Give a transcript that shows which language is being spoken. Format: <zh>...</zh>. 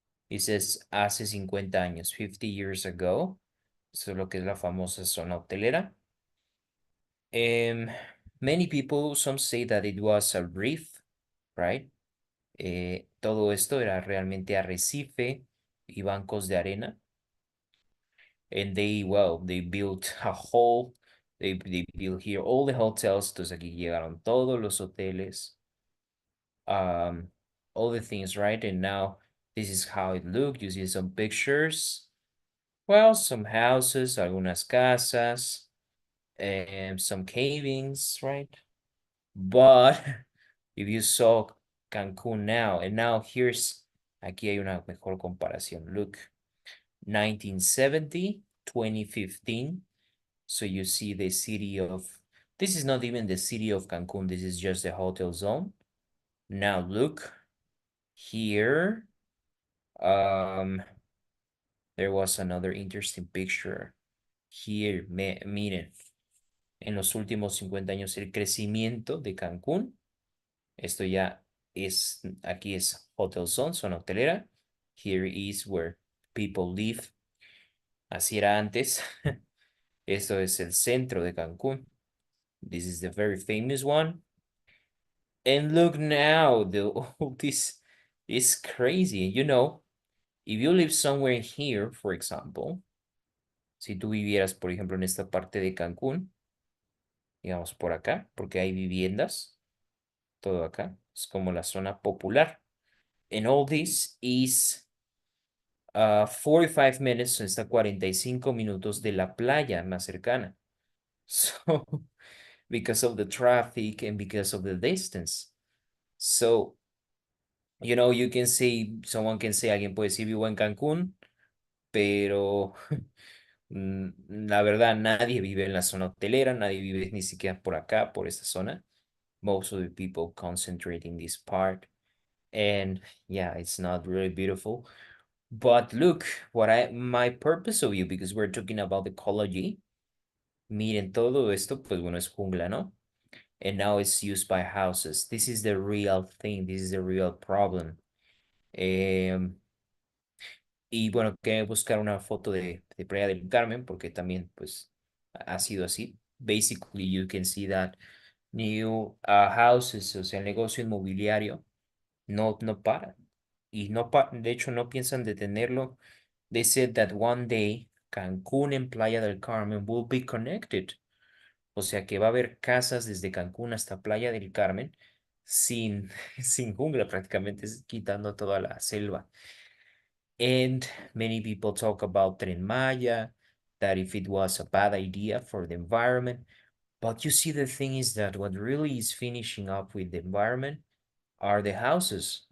<en>It says</en> <es>hace 50 años,</es> <en>50 years ago.</en> <es>Eso es lo que es la famosa zona hotelera.</es> <en>Um, Many people, some say that it was a reef, right?</en> <es>Todo esto era realmente arrecife y bancos de arena.</es> <en>And they built a whole, they built here all the hotels.</en> <es>Entonces aquí llegaron todos los hoteles.</es> <en>um all the things, right? And now this is how it looked. You see some pictures. Well, some houses,</en> <es>algunas casas,</es> <en>and some cavings, right? But if you saw Cancun now, and now</en> <es>aquí hay una mejor comparación.</es> <en>Look, 1970, 2015. So you see the city of, this is not even the city of Cancun. This is just the hotel zone. Now look here. Um, There was another interesting picture here.</en> <es>Miren, en los últimos 50 años el crecimiento de Cancún, esto ya es, aquí es Hotel Zone, zona hotelera.</es> <en>Here is where people live.</en> <es>Así era antes. Esto es el centro de Cancún.</es> <en>This is the very famous one. And look now, all this is crazy. You know, if you live somewhere here, for example,</en> <es>si tú vivieras, por ejemplo, en esta parte de Cancún, digamos por acá, porque hay viviendas, todo acá, es como la zona popular.</es> <en>And all this is 45 minutes,</en> <es>está 45 minutos de la playa más cercana.</es> <en>So, because of the traffic and because of the distance. So, you can say,</en> <es>someone can say, alguien puede decir vivo en Cancún, pero la verdad nadie vive en la zona hotelera, nadie vive ni siquiera por acá, por esta zona.</es> <en>Most of the people concentrate in this part. And yeah, it's not really beautiful. But look, my purpose of you, because we're talking about ecology.</en> <es>Miren, todo esto, pues bueno, es jungla, ¿no?</es> <en>And now it's used by houses. This is the real thing. This is the real problem.</en> <es>Em, y bueno, que buscar una foto de Playa del Carmen, porque también, pues, ha sido así.</es> <en>Basically, you can see that new houses,</en> <es>o sea, el negocio inmobiliario, no para. Y de hecho, no piensan detenerlo.</es> <en>They said that one day Cancún and Playa del Carmen will be connected.</en> <es>O sea que va a haber casas desde Cancún hasta Playa del Carmen sin, sin jungla, prácticamente quitando toda la selva.</es> <en>And many people talk about Tren Maya, that if it was a bad idea for the environment. But you see, the thing is that what really is finishing up with the environment are the houses.</en>